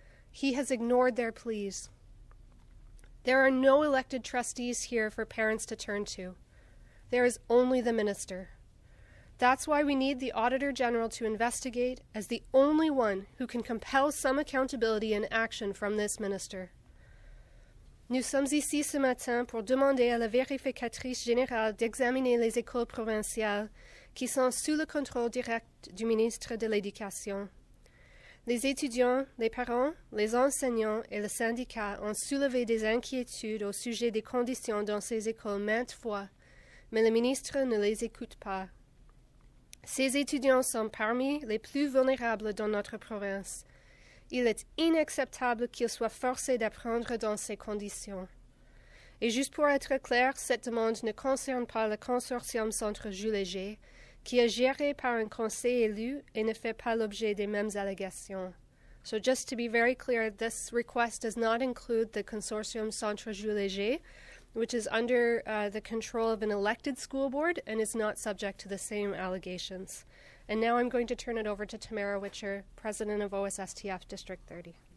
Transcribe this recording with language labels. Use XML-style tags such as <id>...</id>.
<en>He has ignored their pleas. There are no elected trustees here for parents to turn to. There is only the Minister. That's why we need the Auditor General to investigate as the only one who can compel some accountability and action from this Minister.</en> <fr>Nous sommes ici ce matin pour demander à la vérificatrice générale d'examiner les écoles provinciales qui sont sous le contrôle direct du ministre de l'Éducation. Les étudiants, les parents, les enseignants et le syndicat ont soulevé des inquiétudes au sujet des conditions dans ces écoles maintes fois, mais le ministre ne les écoute pas. Ces étudiants sont parmi les plus vulnérables dans notre province. Il est inacceptable qu'ils soient forcés d'apprendre dans ces conditions. Et juste pour être clair, cette demande ne concerne pas le consortium Centre Jules Léger, qui est géré par un conseil élu et ne fait pas l'objet des mêmes allégations.</fr> <en>So just to be very clear, this request does not include the consortium Centre Jules Léger, which is under the control of an elected school board and is not subject to the same allegations. And now I'm going to turn it over to Tamara Witcher, President of OSSTF District 30.</en>